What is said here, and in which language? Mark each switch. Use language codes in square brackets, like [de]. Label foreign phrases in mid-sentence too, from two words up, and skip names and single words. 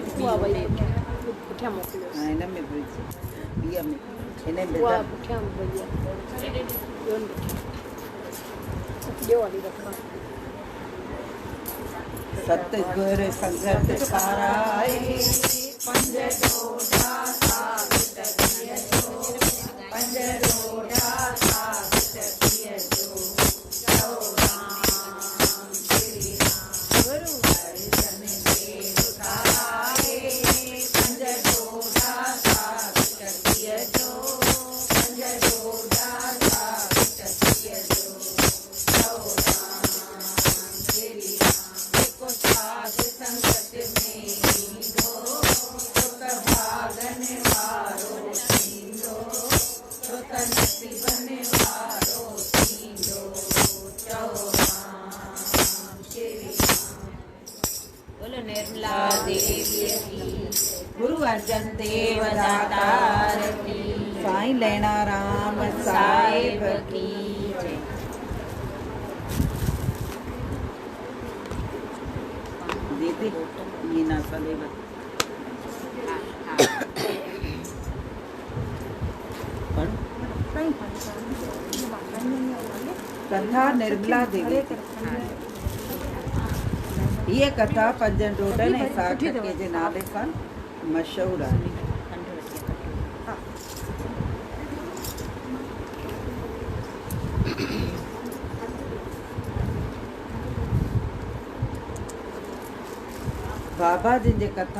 [sd] उहा वई पुठियां मोकिलियो हा हिन में बि विझ ॿीअ में हिन में उहा विझ पुठियां वई आहे ॿियो वारी रखां सतगुर संगत पाराए पंज डोडा साबित किए जो पंज डोडा साबित किए जो जय राम श्री राम गुरु अर्जन देव ताराए पंज डोडा साबित किए जो पंज डोडा साबित किए जो जय राम श्री राम साध संगत में ईंदो सुख भागन वारो थींदो सुख नसीबन वारो थींदो चौराम श्री राम [hi] बोलो निर्मला देवी की गुरु अर्जन देव दातार की साईं लैणा राम साहिब साहिब की जय [sd] दीदी मीना सलेब कथा निर्मला देवी हीअ कथा पंजनि डोडनि ऐं साग टके जे नाले सां मशहूरु आहे बाबा जिन जे कथा